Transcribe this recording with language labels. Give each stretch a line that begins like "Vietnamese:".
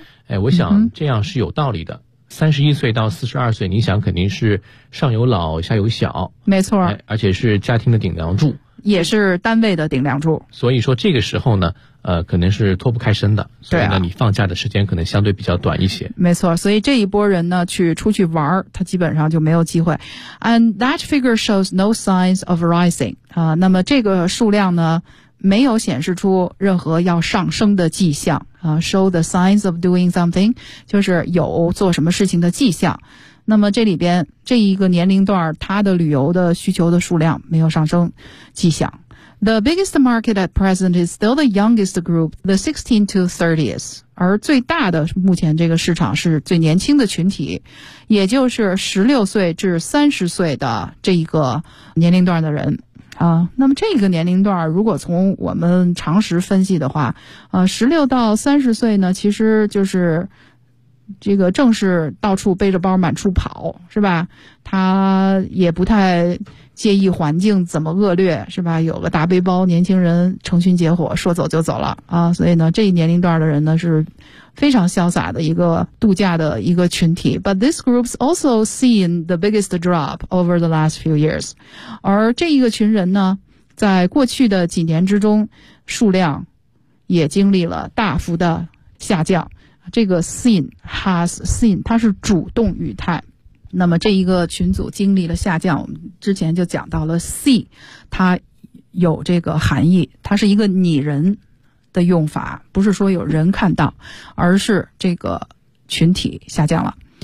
Chinese: 哎，我想这样是有道理的。31岁到42岁，你想肯定是上有老下有小。没错。哎，而且是家庭的顶梁柱。也是单位的顶梁柱，所以说这个时候呢，可能是脱不开身的，所以呢，你放假的时间可能相对比较短一些。没错，所以这一波人呢，去出去玩，他基本上就没有机会。
English: And that figure shows no signs of rising.
Chinese: 那么这个数量呢，没有显示出任何要上升的迹象。
English: Show the signs of doing something,
Chinese: 就是有做什么事情的迹象。那么这里边这一个年龄段它的旅游的需求的数量没有上升迹象。
English: The biggest market at present is still the youngest group, the 16 to 30s.
Chinese: 而最大的目前这个市场是最年轻的群体，也就是16岁至30岁的这一个年龄段的人。那么这个年龄段如果从我们常识分析的话，16到30岁呢，其实就是这个正是到处背着包满处跑，是吧？他也不太介意环境怎么恶劣，是吧？有个大背包，年轻人成群结伙说走就走了啊！所以呢，这一年龄段的人呢是非常潇洒的一个度假的一个群体。
English: But this group's also seen the biggest drop over the last few years.
Chinese: 而这一个群人呢，在过去的几年之中，数量也经历了大幅的下降。这个 seen has seen 它是主动语态，那么这一个群组经历了下降，我们之前就讲到了 see 它有这个含义，它是一个拟人的用法，不是说有人看到，而是这个群体下降了。